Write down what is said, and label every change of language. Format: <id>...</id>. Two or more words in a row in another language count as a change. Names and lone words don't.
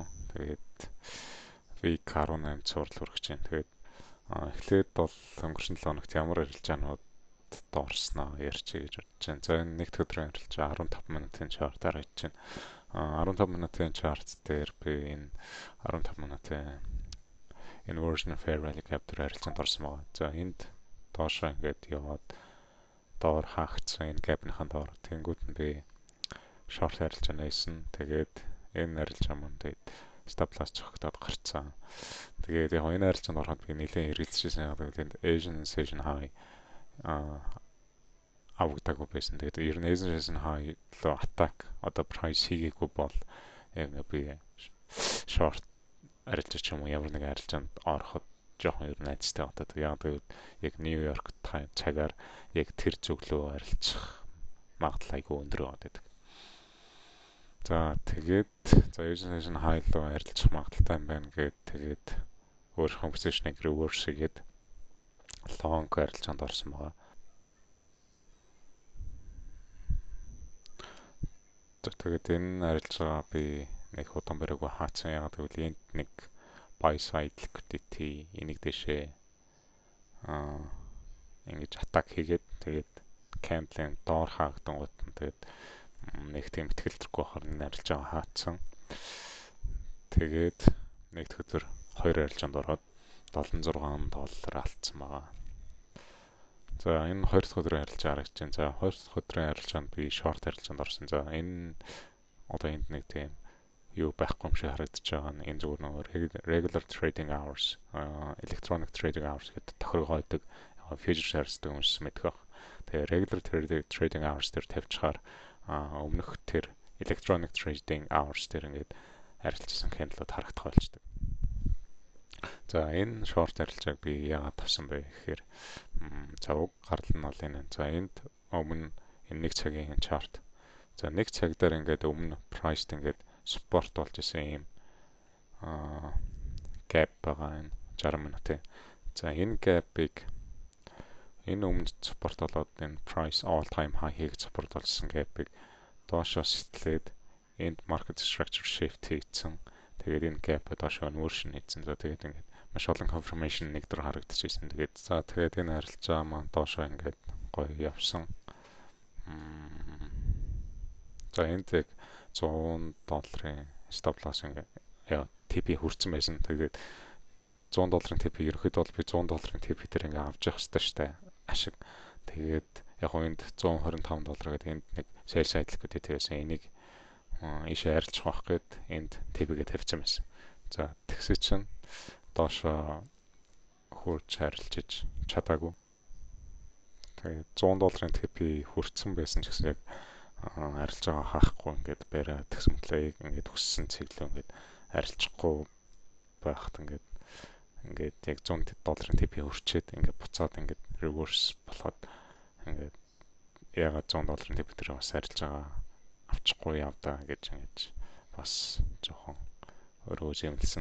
<mn>Тэгээд week 18 сурал хүргэж байна. Тэгээд эхлээд бол өнгөрсөн 7 хоногт ямар арилжаанууд доорсноо ярьчих гэж бодож байна. За энэ нэгд өдрийн арилжаа 15 минутын чартаар хийж байна. 15 минутын чарт дээр би энэ 15 минутын</mn> <en>inversion of fair value gap</en> <mn>дээр арилжаанд орсон байгаа. За энд доошоо ингээд яваад доор хаагдсан энэ gap-ийн доор тэнгууд нь би short арилжааны хийсэн. Тэгээд энэ арилжаа манд</mn> <en>stop loss</en> <mn>цогтоод гарцсан. Тэгээд яг энэ арилжаанд ороход би нэлээд эргэлзчихсэн. Тэгээд</mn> <en>Asian session high</en> <mn>авагдаагүй байсан. Тэгээд ер нь</mn> <en>Asian session high</en> <mn>лөө attack одоо price хийгээгүй бол яг би short арилжаач юм уу ямар нэг арилжаанд ороход жоохон ер нь найзтай батад. Яг яг</mn> <en>New York time</en> <mn>цагаар яг тэр зөвлөө арилжах магадлал айгүй өндөр байдаг. За тэгээд</mn> <en>Asian high</en> <mn>лөө арилжах магадaltaй юм байна гэд тэгээд өөрийнхөө position-ыг reverse хийгээд long арилжаанд орсон байгаа. Тэгээд энэ арилжаа би нэг удаан барайгүй хаацсан. Яг гэвэл энд нэг</mn> <en>buy side liquidity</en> <mn>энийг дэшээ ингэж attack хийгээд тэгээд candle-ын доор хаагдсан гот тэгээд нэг тийм ихтгэлдэггүй харин арилжаа хаацсан. Тэгээд нэгд өдөр 2 арилжаанд ороод $76 алдсан байгаа. За энэ 2 дахь өдрийн арилжаа харагч байна. За 2 дахь өдрийн арилжаанд би short арилжаанд орсон. За энэ одоо энд нэг тийм юу байхгүй юм шиг харагдаж байгаа нь энэ зүгээр нэг</mn> <en>regular trading hours, electronic trading hours</en> <mn>гэдэг тохиргоо байдаг. Futures харьцдаг хүмүүс мэдэх баг. Тэгээ</mn> <en>regular trading hours</en> <mn>дээр тавьчихаар өмнөх тэр</mn> <en>electronic trading hours</en> <mn>дээр ингээд арилжсан candle-ууд харагдах болчдөг. За энэ short арилжааг би яагаад тавьсан бэ гэхээр за уг гарал нь бол энэ. За энд өмнө энэ нэг цагийн chart. За нэг цаг дээр ингээд өмнө price ингээд support болж исэн юм gap байгаа энэ 60 минутын. За энэ gap-ыг энэ өмнө support болоод энэ</mn> <en>price all time high</en> <mn>хийж support болсон gap-ыг доошоо сэтэлээд энд</mn> <en>market structure shift</en> <mn>хийсэн. Тэгээд энэ gap доошоо inversion хийсэн. За тэгээд ингээд маш олон confirmation нэг дөр харагдчихсэн. Тэгээд энэ арилжаа маань доошоо ингээд гоё явсан. За энд яг $100</mn> <en>stop loss</en> <mn>ингээд TP хүрсэн байсан. Тэгээд $100 TP ерөөхдөө бол би $100 TP дээр ингээд авч явах хэрэгтэй штэ. Ашиг. Тэгээд яг энд $125 гэдэг энд нэг</mn> <en>sell side liquidity</en> <mn>байсан. Энийг ийшээ арилжах байх гээд энд TP-гээ тавьсан байсан. За тэгсээ чинь доошоо хурж арилжиж чадаагүй. Тэгээд $100 TP хүрсэн байсан ч гэсэн яг арилжаагаа хаахгүй ингээд бариа тэгсэн мэтлээ ингээд хүссэн цэглөө ингээд арилжахгүй байхад ингээд яг $100 TP хүрчээд ингээд буцаад ингээд reverse болоход ингээд ягаад $100 TP дээр бас арилжаагаа авчихгүй явдаа гэж ингэж бас жоохон өөрөө зэмлсэн.</mn>